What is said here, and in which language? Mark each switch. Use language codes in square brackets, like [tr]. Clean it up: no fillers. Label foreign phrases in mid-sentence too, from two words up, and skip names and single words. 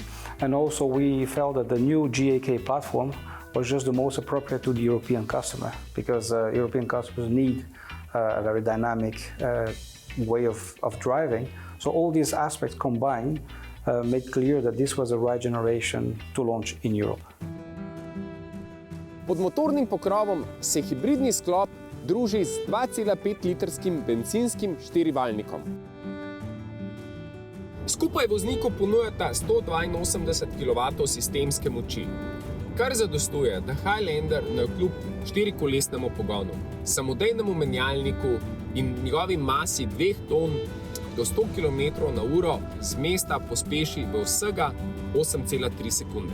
[en] And also we felt that the new GAK platform was just the most appropriate to the European customer because European customers need a very dynamic way of driving. So all these aspects combined made clear that this was the right generation to launch in Europe. [sl] Pod motornim pokrovom se hibridni sklop druži z 2,5-litrskim bencinskim štirivaljnikom. Skupaj vozniku ponujata 182 kW sistemske moči, kar zadostuje, da Highlander navkljub štirikolesnemu pogonu, samodejnemu menjalniku in njegovi masi 2 ton do 100 km/h z mesta pospeši v vsega 8,3 sekunde.